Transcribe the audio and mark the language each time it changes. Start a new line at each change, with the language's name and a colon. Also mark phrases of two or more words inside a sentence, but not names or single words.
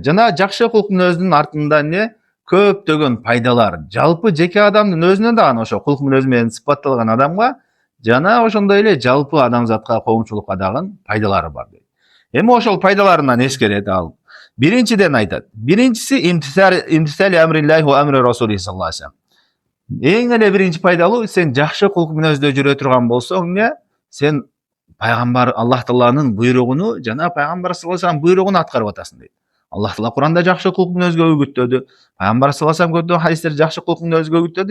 Kyrgyz: Жана жакшы кулк мүнөздүн артында көптөгөн пайдалар. Жалпы жеке адамдын өзүнө да ошо кулк мүнөз менен сыпатталган адамга жана ошондой эле жалпы адамзатка, коомчулукка дагы пайдалары бар дейт. Эми ошол пайдаларынан эскерет ал. Биринчиден айтат. Биринчиси
Arabic: امتثال أمر الله وأمر رسوله صلى الله عليه وسلم.
Kyrgyz: Эң эле биринчи пайдалуу, сен жакшы кулк мүнөздө жүрө турган болсоң, sen пайгамбар Аллах Тааланын буйругуну жана пайгамбар
Arabic: صلى الله عليه وسلم
Kyrgyz: буйругун аткарып атасың дейт. Аллах Таала Куранда жакшы кулк мүнөзгө үгүттөдү. Пайгамбар
Arabic: صلى الله عليه وسلم
Kyrgyz: хадистерде жакшы кулк мүнөзгө үгүттөдү.